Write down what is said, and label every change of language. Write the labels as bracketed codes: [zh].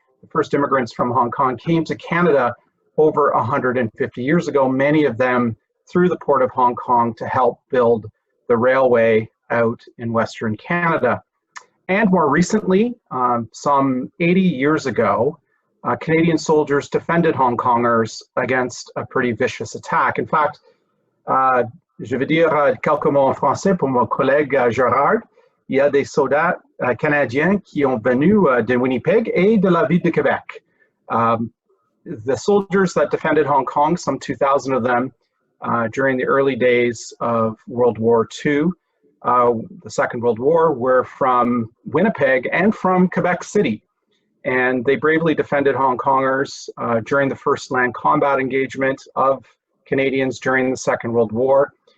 [en] The first immigrants from Hong Kong came to Canada over 150 years ago, many of them through the port of Hong Kong to help build the railway out in Western Canada. And more recently, some 80 years ago, Canadian soldiers defended Hong Kongers against a pretty vicious attack. In fact, [fr] je vais dire quelques mots en français pour mon collègue Gérard. il y a des soldats canadiens qui ont venu de Winnipeg et de la ville de Quebec. [en] The soldiers that defended Hong Kong, some 2,000 of them, during the early days of World War II, the Second World War, were from Winnipeg and from Quebec City. And they bravely defended Hong Kongers during the first land combat engagement of Canadians during the Second World War.